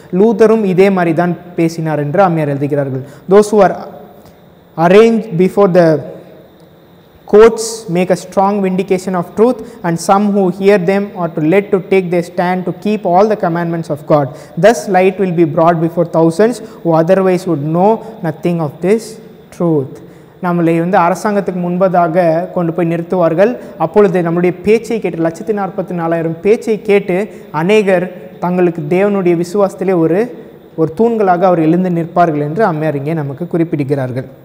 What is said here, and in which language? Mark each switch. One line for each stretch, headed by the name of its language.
Tamil: லூத்தரும் இதே மாதிரி தான் பேசினார் என்று அம்மையார் எழுதுகிறார்கள்.
English: Those who are arranged before the courts make a strong vindication of truth, and some who hear them are led to take their stand to keep all the commandments of God. Thus light will be brought before thousands who otherwise would know nothing of this truth.
Tamil: நம்மளை அரசாங்கத்துக்கு முன்பதாக கொண்டு போய் நிறுத்துவார்கள். அப்பொழுது நம்முடைய பேச்சை கேட்டு 144,000 பேச்சை கேட்டு அநேகர் தங்களுக்கு தேவனுடைய விசுவாசத்திலே ஒரு தூண்களாக அவர் எழுந்து நிற்பார்கள் என்று அம்மையார் இங்கே நமக்கு குறிப்பிடுகிறார்கள்.